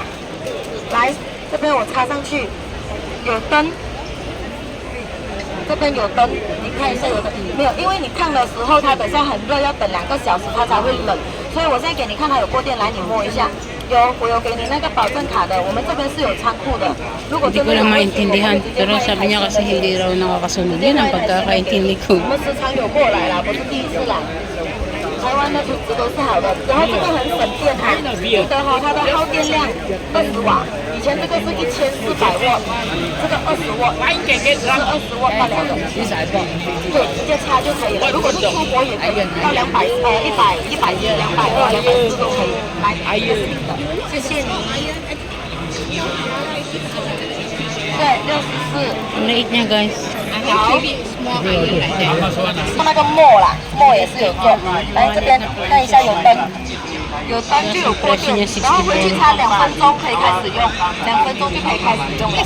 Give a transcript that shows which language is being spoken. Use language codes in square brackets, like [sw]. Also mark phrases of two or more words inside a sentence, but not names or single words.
[zh] 来，这边我插上去，有灯。这边有灯，你看一下有灯没有？因为你烫的时候它等下很热，要等2个小时它才会冷，所以我现在给你看它有过电，来你摸一下。我有给你那个保证卡的，我们这边是有仓库的。如果 [tl] Hindi ko lang maintindihan, pero sabi niya kasi hindi raw nakakasunod. Yun ang pagkakaintindi ko. [zh] 我们时常有过来啦，不是第一次来。台湾的品质都是好的，然后这个很省电哈，记得哈，它的耗电量20瓦，以前这个是1400瓦，这个20瓦，是20瓦罢了的，对，直接插就可以了。如果是出国也可以，到200、100、110、220、240都可以。来，这是你的，谢谢你。对，64。 [tl] Late niya, guys. [zh] 好，那个墨啦，墨也是有做。来这边看一下有灯，有灯就有过电，然后回去插2分钟可以开始用，2分钟就可以开始用了。